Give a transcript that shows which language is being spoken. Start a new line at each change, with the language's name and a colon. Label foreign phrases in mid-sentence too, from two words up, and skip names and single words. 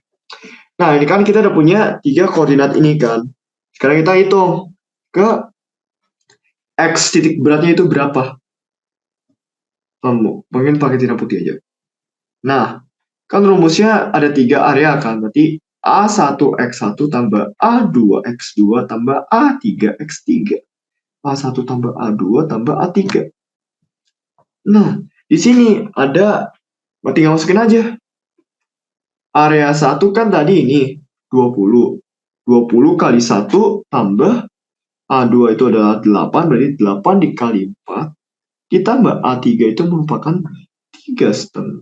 Indonesian: Nah, ini kan kita udah punya 3 koordinat ini kan. Sekarang kita hitung ke X titik beratnya itu berapa. Mungkin pakai tina putih aja. Nah, kan rumusnya ada 3 area kan, berarti A1X1 tambah A2X2 tambah A3X3. A1 tambah A2 tambah A3. Nah, di sini ada, tinggal masukin aja. Area 1 kan tadi ini 20. 20 kali 1 tambah A2 itu adalah 8, berarti 8 dikali 4 ditambah A3 itu merupakan 3,5.